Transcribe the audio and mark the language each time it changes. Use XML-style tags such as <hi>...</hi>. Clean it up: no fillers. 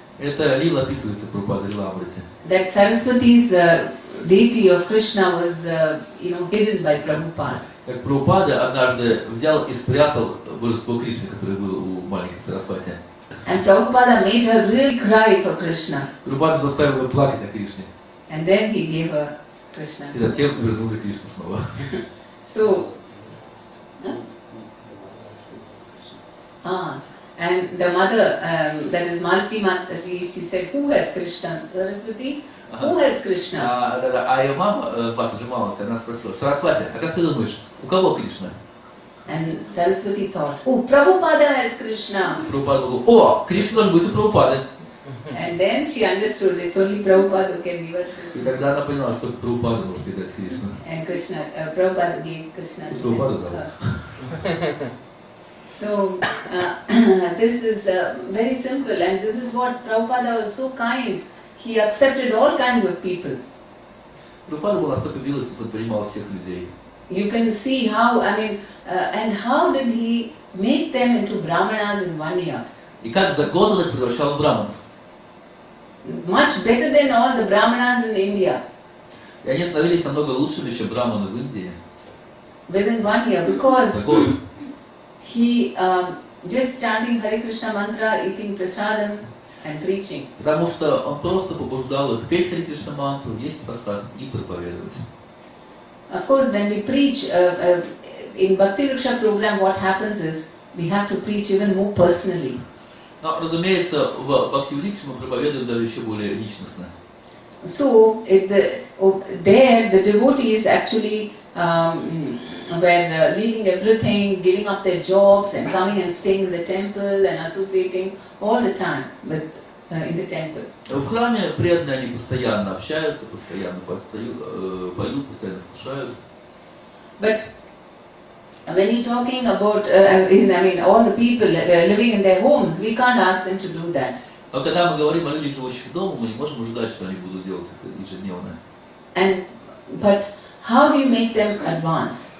<ru>Это лила описывается в Прабхупаде Лиламрите.</ru> <en>That Saraswati's deity of Krishna was, hidden by Prabhupada.</en> <ru>Как Прабхупада однажды взял и спрятал божество Кришны, которое было у маленькой Сарасвати.</ru> <en>And Prabhupada made her really cry for Krishna.</en> <ru>Прабхупада заставил ее плакать о Кришне.</ru> <en>And then he gave her Krishna.</en> <ru>И затем вернули Кришну снова.</ru> <en>So, and the mother, that is Malati Mataji, she said, who has Krishna? Saraswati, who has Krishna?</en> <ru>А ее мама, Матаджи Малати, она спросила: Сарасвати, а как ты думаешь, у кого Кришна?</ru> <en>And Saraswati thought, oh, Prabhupada has Krishna.</en> <ru>Прабхупада говорил: о, Кришна должен быть у Прабхупады.</ru> <en>And then she understood it's only Prabhupada who can give us</en> <ru>И</ru> <en>Krishna.</en> <ru>тогда она поняла, что только Прабхупада может ей дать Кришну.</ru> <en>And Krishna, Prabhupada gave Krishna.</en> <ru>И Прабхупада дал.</ru> <en>So, this is very simple, and this is what Prabhupada was so kind. he accepted all kinds of people.</en> <ru>Прабхупада был настолько милостив, он принимал всех людей.</ru> <en>You can see how, and how did he make them into brahmanas in 1 year?</en> <ru>И как за год он их превращал в браманов.</ru> <en>Much better than all the brahmanas in India.</en> <ru>И они становились намного лучшими, чем браманы в Индии.</ru> <en>Within 1 year, because</en> <ru>За год.</ru> <en>he just chanting Hare Krishna mantra, eating prasadam and preaching.</en> <ru>Потому что он просто побуждал их петь Харе Кришна мантру, есть прасад и проповедовать.</ru> <en>Of course, when we preach in Bhakti Vriksha program, what happens is we have to preach even more personally.</en> <ru>Но, разумеется, в Бхакти Врикше мы проповедуем даже еще более личностно.</ru> <en>So, there the devotees actually were leaving everything, giving up their jobs and coming and staying in the temple and associating all the time with in the temple.</en> <ru>В храме преданные, они постоянно общаются, постоянно поют, постоянно вкушают.</ru> <en>But when you're talking about, all the people living in their homes, we can't ask them to do that.</en> <ru>Но когда мы говорим о людях, живущих дома, мы не можем ожидать, что они будут делать это ежедневно.</ru> <en>But how do you make them advance?</en>